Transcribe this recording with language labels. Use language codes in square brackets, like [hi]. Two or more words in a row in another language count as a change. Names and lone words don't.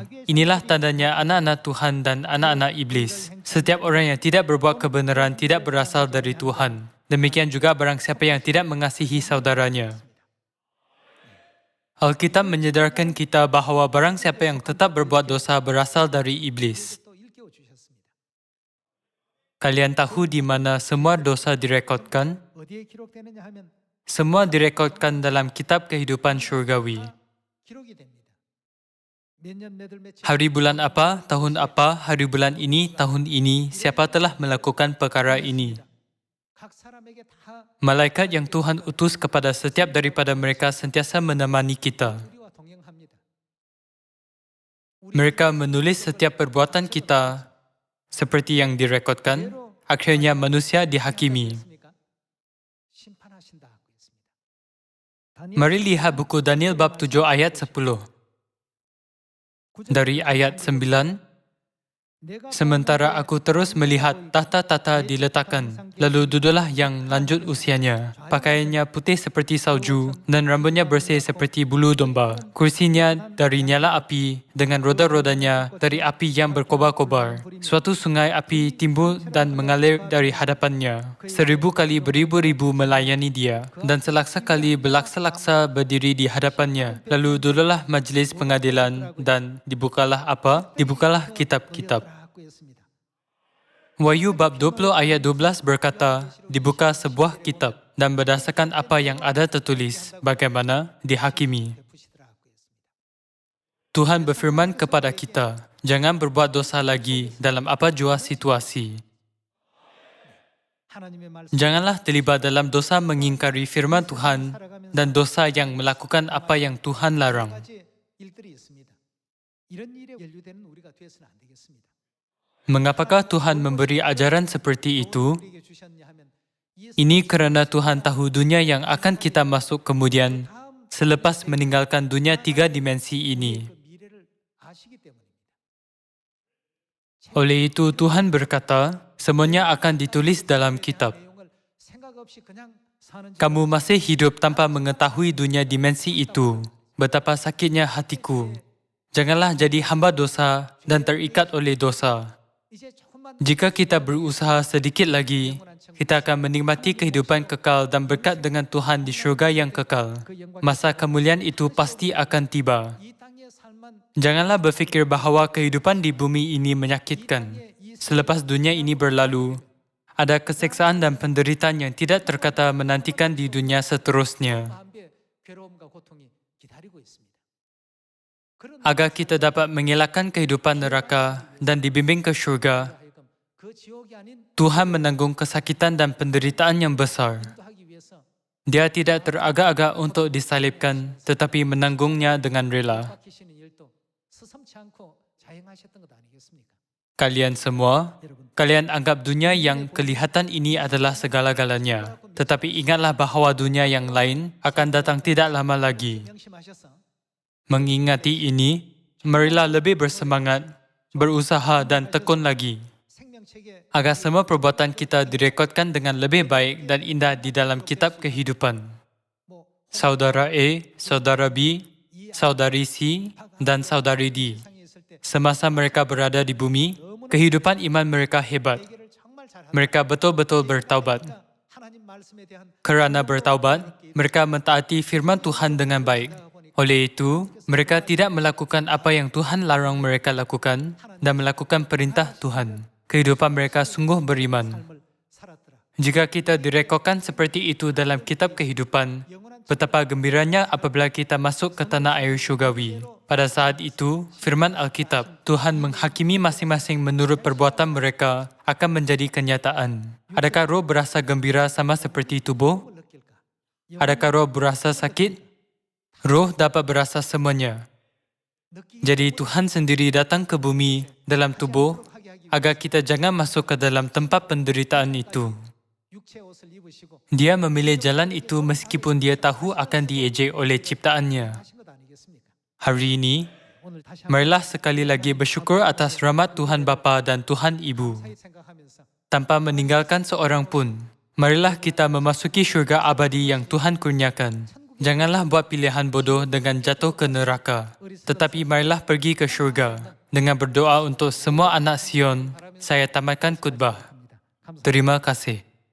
[ms] Inilah tandanya anak-anak Tuhan dan anak-anak iblis. Setiap orang yang tidak berbuat kebenaran tidak berasal dari Tuhan. Demikian juga barang siapa yang tidak mengasihi saudaranya. Alkitab menyedarkan kita bahawa barang siapa yang tetap berbuat dosa berasal dari iblis. [ko] 또 일깨워 주셨습니다. [ms] Kalian tahu di mana semua dosa direkodkan? [ko] 어디에 기록되느냐 하면 [ms] Semua direkodkan dalam kitab kehidupan syurgawi. [ko] 기록이 됩니다. 몇 년 몇월 며칠 [ms] Hari bulan apa, tahun apa, hari bulan ini, tahun ini, siapa telah melakukan perkara ini. [ko] 각 사람에게 다 [ms] Malaikat yang Tuhan utus kepada setiap daripada mereka sentiasa menemani kita. [ko] 우리와 동행합니다. [ms] Mereka menulis setiap perbuatan kita seperti yang direkodkan. Akhirnya manusia dihakimi. [ko] 했습니까? 심판하신다고 했습니다. [ms] Mari lihat buku Daniel bab 7 ayat 10. Dari ayat 9, sementara aku terus melihat tahta-tahta diletakkan, lalu duduklah yang lanjut usianya. Pakaiannya putih seperti salju dan rambutnya bersih seperti bulu domba. Kursinya dari nyala api dengan roda-rodanya dari api yang berkobar-kobar. Suatu sungai api timbul dan mengalir dari hadapannya. 1000 kali beribu-ribu melayani dia dan selaksa kali berlaksa-laksa berdiri di hadapannya. Lalu duduklah majlis pengadilan dan dibukalah apa? Dibukalah kitab-kitab. [ko] 하고 했습니다. [ms] Wahyu bab 20 ayat 12 berkata, dibuka sebuah kitab dan berdasarkan apa yang ada tertulis, bagaimana dihakimi. [ko] 베푸시더라고 했습니다. [ms] Tuhan berfirman kepada kita, Jangan berbuat dosa lagi dalam apa jua situasi. [ko] 하나님의 말씀 [ms] Janganlah terlibat dalam dosa mengingkari firman Tuhan dan dosa yang melakukan apa yang Tuhan larang. [ko] 가지 일들이 있습니다. 이런 일에 연루되는 우리가 되어서는 안 되겠습니다. [ms] Mengapakah Tuhan memberi ajaran seperti itu? [ko] 우리에게 주셨냐 하면 이 [ms] Ini kerana Tuhan tahu dunia yang akan kita masuk kemudian selepas meninggalkan dunia 3 dimensi ini. [ko] 그 미래를 아시기 때문입니다. [ms] Oleh itu Tuhan berkata, semuanya akan ditulis dalam kitab. [ko] 내용을 생각 없이 그냥 사는 [ms] Kamu masih hidup tanpa mengetahui dunia dimensi itu. Betapa sakitnya hatiku. Janganlah jadi hamba dosa dan terikat oleh dosa. [ko] 이제 조금만 [ms] Jika kita berusaha sedikit lagi, kita akan menikmati kehidupan kekal dan berkat dengan Tuhan di syurga yang kekal. Masa kemuliaan itu pasti akan tiba. [ko] 이 땅의 삶은 [ms] Janganlah berfikir bahawa kehidupan di bumi ini menyakitkan. Selepas dunia ini berlalu, ada keseksaan dan penderitaan yang tidak terkata menantikan di dunia seterusnya. [ko] 마음에 괴로움과 고통이 기다리고 있습니다. 그런 [ms] Agar kita dapat mengelakkan kehidupan neraka dan dibimbing ke syurga, [ko] 하여금 그 지옥이 아닌 [ms] Tuhan menanggung kesakitan dan penderitaan yang besar. [ko] 하기 위해서 [ms] Dia tidak teragak-agak untuk disalibkan, tetapi menanggungnya dengan rela. [ko] 박히시는 일도 스슴치 않고 자행하셨던 것 아니겠습니까? [ms] Kalian semua, [ko] 여러분 [ms] kalian anggap dunia yang kelihatan ini adalah segala-galanya. Tetapi ingatlah bahawa dunia yang lain akan datang tidak lama lagi. [ko] 명심하셔서 [ms] Mengingati ini, marilah lebih bersemangat, berusaha dan tekun lagi. [ko] 생명책에 [ms] Agar semua perbuatan kita direkodkan dengan lebih baik dan indah di dalam kitab kehidupan. 뭐 Saudara A, saudara B, saudari C, dan saudari D. [ko] 상에 있을 때 [ms] Semasa mereka berada di bumi, kehidupan iman mereka hebat. [ko] 회개를 정말 잘하고 [ms] Mereka betul-betul bertaubat. [ko] 하나님 말씀에 대한 [ms] Kerana bertaubat, mereka mentaati firman Tuhan dengan baik. Oleh itu, mereka tidak melakukan apa yang Tuhan larang mereka lakukan dan melakukan perintah Tuhan. Kehidupan mereka sungguh beriman. [ko] 삶을 살았더라. [ms] Jika kita direkodkan seperti itu dalam kitab kehidupan, betapa gembiranya apabila kita masuk ke tanah air syurgawi. Pada saat itu, firman Alkitab, Tuhan menghakimi masing-masing menurut perbuatan mereka akan menjadi kenyataan. Adakah roh berasa gembira sama seperti tubuh? [ko] 느낄까? [ms] Adakah roh berasa sakit? Roh dapat berasa semuanya. [ko] 느끼 [ms] Jadi Tuhan sendiri datang ke bumi dalam tubuh [ko] 하게 하기 [ms] agar kita jangan masuk ke dalam tempat penderitaan itu. [ko] 육체 옷을 입으시고 [ms] Dia memilih jalan itu meskipun dia tahu akan diejek oleh ciptaannya. [ko] 하신 것 아니겠습니까? [ms] Hari ini, [ko] 오늘 다시 한번 [ms] marilah sekali lagi bersyukur atas rahmat Tuhan Bapa dan Tuhan Ibu. [ko] 사이 생각하면서 [ms] Tanpa meninggalkan seorang pun, marilah kita memasuki syurga abadi yang Tuhan kurniakan. Janganlah buat pilihan bodoh dengan jatuh ke neraka. Tetapi marilah pergi ke syurga. Dengan berdoa untuk semua anak Sion, saya tamatkan khutbah. [ko] 합니다. 감사합니다. [ms] Terima kasih.